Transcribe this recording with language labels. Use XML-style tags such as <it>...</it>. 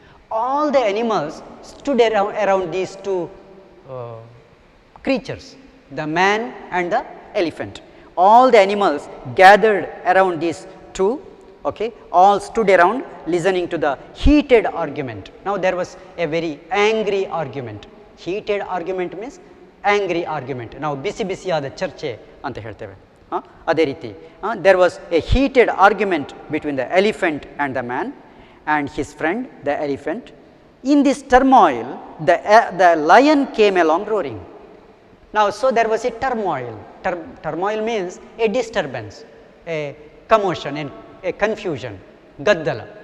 <en>All the animals stood around these two creatures, the man and the elephant. All the animals gathered around these two. Okay, all stood around listening to the heated argument. Now there was a very angry argument. Heated argument means angry argument.</en> <kn>Now ಬಿಸಿಯಾದ ಚರ್ಚೆ ಅಂತ ಹೇಳ್ತೇವೆ. ಅದೇ ರೀತಿ</kn> <en>there was a heated argument between the elephant and the man and his friend the elephant. In this turmoil the lion came along roaring. Now so there was a turmoil. Turmoil means a disturbance, a commotion, a confusion, gaddala.</en>